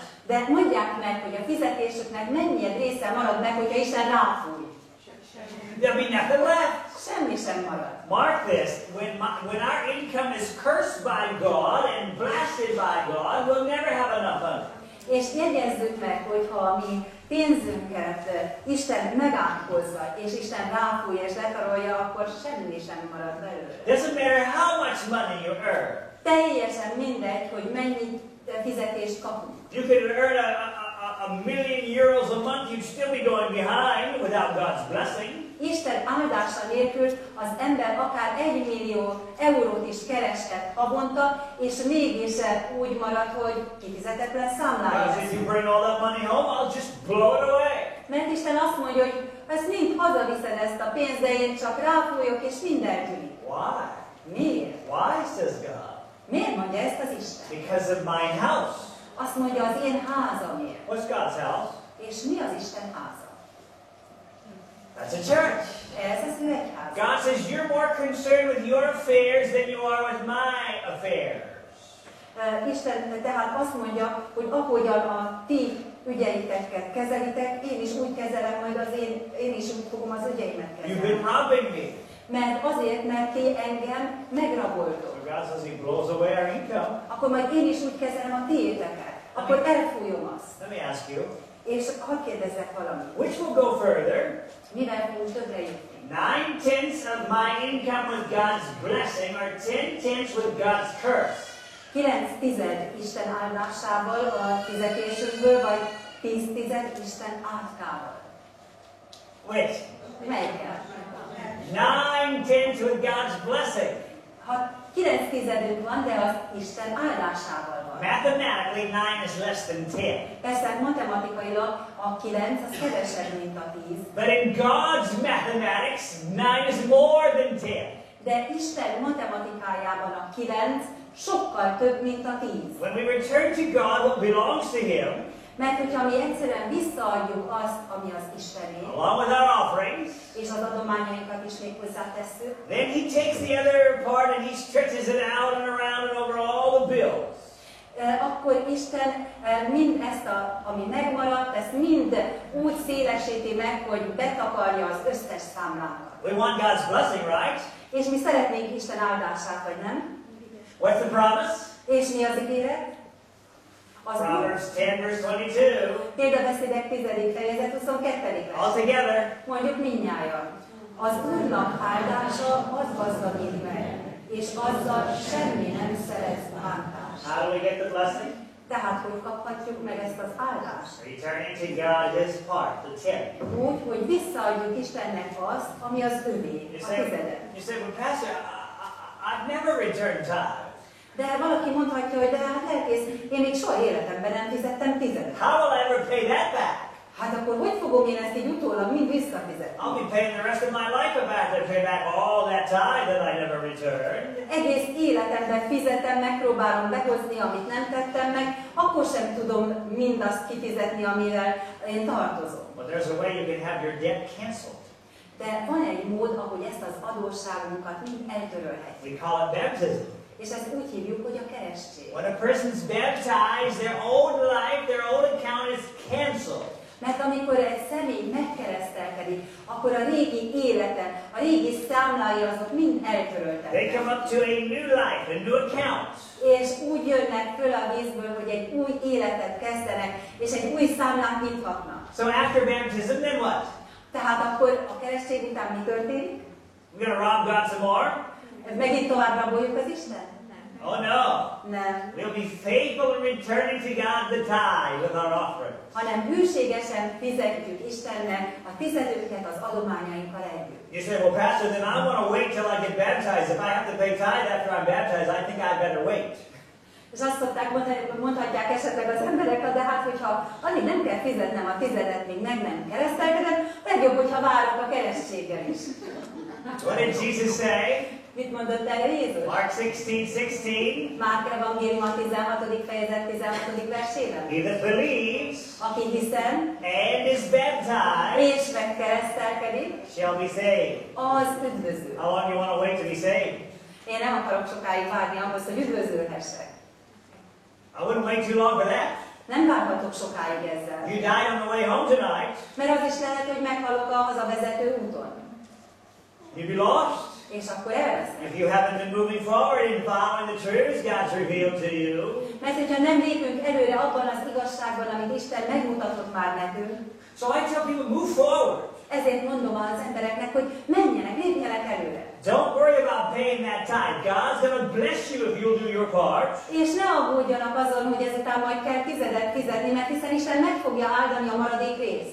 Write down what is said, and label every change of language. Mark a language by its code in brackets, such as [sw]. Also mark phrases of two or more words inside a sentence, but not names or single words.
[hu] De mondják meg, hogy a fizetésüknek mennyi része marad meg, hogyha Isten ráfúj. [en] There'll be nothing left. [hu] Semmi sem marad. [en] Mark this, when our income is cursed by God and blasted by God, we'll never have enough of it. [hu] És jegyezzük meg, hogy ha a mi pénzünket Isten megátkozza, és Isten ráfújja és letarolja, akkor semmi sem marad belőle. [en] Doesn't matter how much money you earn. [hu] Teljesen mindegy, hogy mennyi fizetést kapunk. [en] You could earn a million euros a month, you'd still be going behind without God's blessing. [hu] Isten áldása nélkül az ember akár 1 millió eurót is kereshet havonta, és mégis úgy marad, hogy kifizetetlen számlája [en] Because if [hu] lesz. [en] you bring all that money home, I'll just blow it away. [hu] Mert Isten azt mondja, hogy ezt mind hazaviszed ezt a pénzt, de én csak ráfújok, és minden tűnik. [en] Why? [hu] Miért? [en] Why, says God? [hu] Miért mondja ezt az Isten? [en] Because of my house. [hu] Azt mondja, az én házamért. [en] What's God's house? [hu] És mi az Isten háza? [en] That's a church. [hu] Ez az ő egyháza. [en] God says you're more concerned with your affairs than you are with my affairs. [hu] Isten tehát azt mondja, hogy ahogyan a ti ügyeiteket kezelitek, én is úgy kezelem majd én is úgy fogom az ügyeimet [en] You've [hu] kezelni. [en] been robbing me. [hu] Mert azért, mert ti engem megraboltok. [en] So God says He blows away our income. [hu] Akkor majd én is úgy kezelem a tiéteket. Akkor elfújom azt. [en] Let me ask you, [hu] És hadd kérdezzek valamit. [en] which will go further? [hu] Mivel fogunk többre jutni? [en] 9/10 of my income with God's blessing or 10/10 with God's curse? [hu] 9/10 Isten áldásával a fizetésünkből, vagy 10/10 Isten átkával. [en] Which? [hu] Melyikkel? [en] 9/10 with God's blessing. [hu] Ha 9/10 van, de az Isten áldásával van. [en] Mathematically, 9 is less than 10. [hu] Persze matematikailag a 9 az kevesebb, mint a 10. [en] But in God's mathematics, 9 is more than 10. [hu] De Isten matematikájában a 9 sokkal több, mint a 10. [en] When we return to God what belongs to Him, [hu] Mert hogyha mi egyszerűen visszaadjuk azt, ami az Istené, [en] along with our offerings, [hu] és az adományainkat is még hozzátesszük, [en] then He takes the other part and He stretches it out and around and over all the bills. [hu] akkor Isten mind ezt, ami megmaradt, ezt mind úgy szélesíti meg, hogy betakarja az összes számlánkat. [en] We want God's blessing, right? [hu] És mi szeretnénk Isten áldását, vagy nem? [en] What's the promise? [hu] És mi az ígéret? Az [en] Proverbs 10 verse 22. [hu] Példabeszédek 10. fejezet 22. [en] All together. [hu] Mondjuk mindnyájan. Az Úrnak áldása az gazdagít meg, és azzal semmi nem szerez bántást. [en] How do we get the blessing? [hu] Tehát hogy kaphatjuk meg ezt az áldást? [en] Returning to God His part, the 10. [hu] Úgy, hogy visszaadjuk Istennek azt, ami az övé, a tizedet. [en] You say, well, Pastor, I've never returned tithe. [hu] De valaki mondhatja, hogy de hát lelkész, én még soha életemben nem fizettem tizedet. [en] How will I ever pay that back? [hu] Hát akkor hogy fogom én ezt így utólag mind visszafizetni? [en] I'll be paying the rest of my life if I have to pay back all that tithe that I never returned. [hu] Egész életemben fizetem, megpróbálom behozni, amit nem tettem meg, akkor sem tudom mindazt kifizetni, amivel én tartozom. [en] But there's a way you can have your debt canceled. [hu] De van egy mód, ahogy ezt az adósságunkat mind eltörölhetjük. [en] We call it baptism. [hu] És ezt úgy hívjuk, hogy a keresztség. [en] When a person's baptized, their old life, their old account is canceled. [hu] Mert amikor egy személy megkeresztelkedik, akkor a régi élete, a régi számlái azok mind eltöröltek. [en] They come up to a new life, a new account. [hu] És úgy jönnek föl a vízből, hogy egy új életet kezdenek, és egy új számlát nyithatnak. [en] So after baptism, then what? [hu] Tehát akkor a keresztség után mi történik? [en] We're going to rob God some more? [hu] Megint tovább raboljuk az Isten? [en] Oh no. [hu] Nem. [en] We'll be faithful in returning to God the tithe with our offering. [hu] Hanem hűségesen fizetjük Istennek a tizedünket az adományainkkal együtt. [en] You say, well, Pastor, then I want to wait till I get baptized. If I have to pay tithe after I'm baptized, I think I'd better wait. [hu] És azt szokták mondhatják esetleg az emberek, de hát, hogyha addig nem kell fizetnem a tizedet, míg meg nem keresztelkedem, legjobb, hogyha várok a keresztséggel is. [en] What did Jesus say? [hu] Mit mondott erre Jézus? [en] Mark 16:16. [hu] Márk evangélium a 16. fejezet 16. versében. [en] He that believes [hu] Aki hiszen [en] and is baptized [hu] és megkeresztelkedik, [en] shall be saved. [hu] az üdvözül. [en] How long do you want to wait to be saved? [hu] Én nem akarok sokáig várni ahhoz, hogy üdvözülhessek. [en] I wouldn't wait too long for that. [hu] Nem várhatok sokáig ezzel. [en] You die on the way home tonight. [hu] Mert az is lehet, hogy meghalok a hazavezető úton. [en] You'd be lost. [hu] És akkor elveszek. [en] If you haven't been moving forward in following the truths God's revealed to you. [hu] Mert hogyha nem lépünk előre abban az igazságban, amit Isten megmutatott már nekünk. [en] So I tell people, move forward. [hu] Ezért mondom az embereknek, hogy menjenek, lépjenek előre. [en] Don't worry about paying that tithe. God's going to bless you if you'll do your part. [hu] És ne aggódjanak azon, hogy ezután majd kell tizedet fizetni, mert hiszen Isten meg fogja áldani a maradék részt.